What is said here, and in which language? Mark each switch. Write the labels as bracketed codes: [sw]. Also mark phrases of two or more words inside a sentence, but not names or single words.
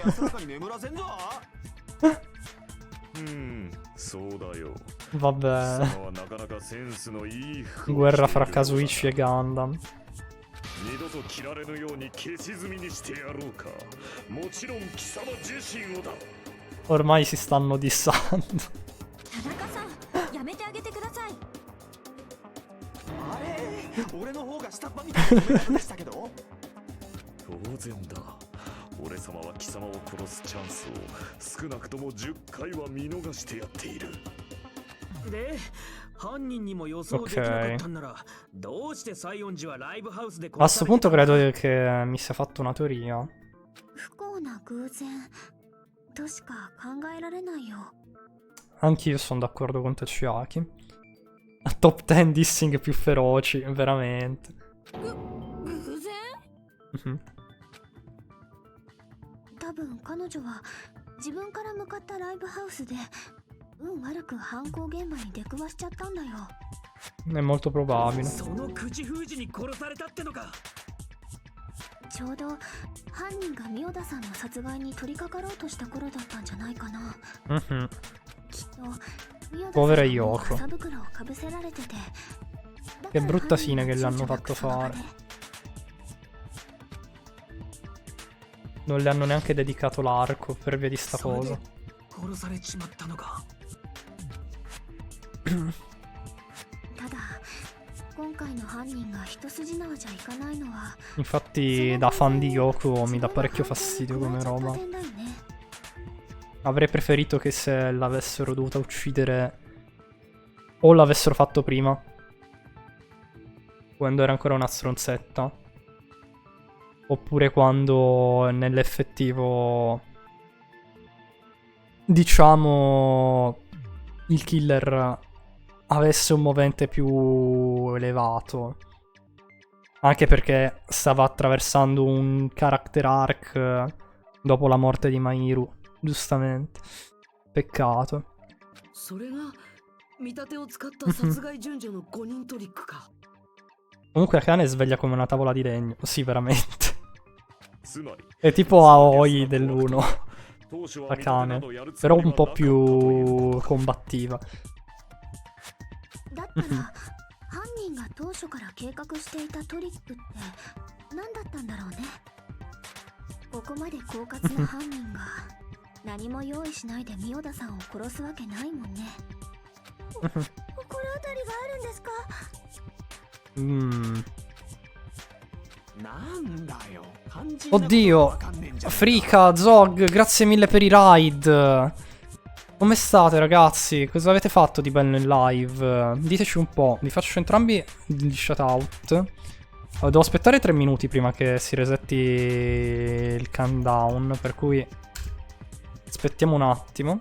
[ja] 安らかに眠らせんぞ。そうだよ。 [it] Vabbè. [ja] 貴様はなかなかセンスのいい服を [it] Guerra [ja] 着てい [it] fra [ja] る [it] Kazuichi e Gundam. [ja] 二度と着られぬように消し済みにしてやろうか。もちろん貴様自身をだ。 [it] Ormai si stanno dissando. [ja] 田中さん、やめてあげてください。あれ俺の方が下っ端みたいなことでしたけど。当然だ。俺様は貴様を殺すチャンスを少なくとも10回は見逃してやっている。で、犯人にも予想できなかったんなら、どうして西園寺はライブハウスで [it] A sto punto credo che mi sia fatto una teoria. [ja] 不幸な偶然としか考えられないよ。 [it] Anch'io sono d'accordo con Toshiaki. Top 10 dissing più feroci, veramente. [ja] 偶然？ Mhm. 多分彼女は自分から向かったライブハウスで運悪く犯行現場に出くわしちゃったんだよ。 [it] È molto probabile. [ja] その口封じに殺されたってのか。ちょうど犯人がミオダさんの殺害に取り掛かろうとした頃だったんじゃないかな。 Mhm. きっとミオダさん [it] Povera [ja] に [it] Yoko. [ja] 傘袋をかぶせられてて。 [it] Che brutta fine che l'hanno fatto fare. Non le hanno neanche dedicato l'arco per via di sta cosa. [ja] 殺されちまったのか。ただ今回の犯人が一筋縄じゃいかないのは [it] Infatti, da fan di Yoko mi dà parecchio fastidio come roba. Avrei preferito che se l'avessero dovuta uccidere o l'avessero fatto prima, quando era ancora una stronzetta, oppure quando nell'effettivo, diciamo, il killer avesse un movente più elevato. Anche perché stava attraversando un [en] character arc [it] dopo la morte di Mairu, giustamente. Peccato. [ja] それが見立てを使った殺害順序の5人トリックか。 [it] Comunque Akane sveglia come una tavola di legno. Sì, veramente. [ja] つまり [it] È tipo Aoi dell'1. Akane. Però un po' più combattiva. [ja] だったら犯人が当初から計画していたトリックって何だったんだろうね。ここまで狡猾な犯人が何も用意しないでミオダさんを殺すわけないもんね。心当たりがあるんですか？なんだよ。 [it] Oddio. Frika, Zog, grazie mille per i raid. Come state ragazzi? Cosa avete fatto di bello in live? Diteci un po'. Vi faccio entrambi gli shoutout. Devo aspettare 3 minuti prima che si resetti il countdown, per cui aspettiamo un attimo.